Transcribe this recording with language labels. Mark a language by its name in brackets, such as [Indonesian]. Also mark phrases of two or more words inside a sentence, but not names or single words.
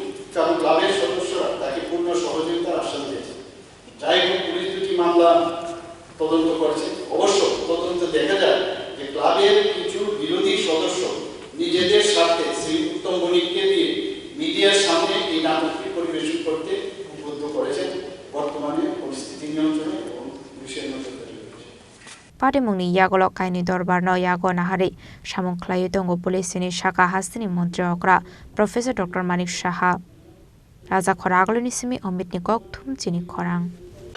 [Bangla] কারণ ক্লাবের সদস্যরা তাকে পূর্ণ সহযোগিতার আশ্বাস দিয়েছে যাই হোক পুলিশ দুটি মামলা তদন্ত করেছে অবশ্য তদন্তে দেখা যায় যে ক্লাবের কিছু বিরোধী সদস্য নিজেদের স্বার্থে শ্রী উত্তম বণিককে দিয়ে মিডিয়ার সামনে এই নাটকটি পরিবেশন করতে উদ্বুদ্ধ করেছেন বর্তমানে পরিস্থিতি নিয়ন্ত্রণে এবং পুলিশের নজরদারি রয়েছে [Kok Borok] Party Mungni Yagolok Kaini Dorbar no Yago Nahari Shamong Klayotongo Police ni Shaka Hastini Montri Okra Professor Dr. Manik Shaha Rajakhor Agolini Simi Omit Nikok Thum Chini Khorang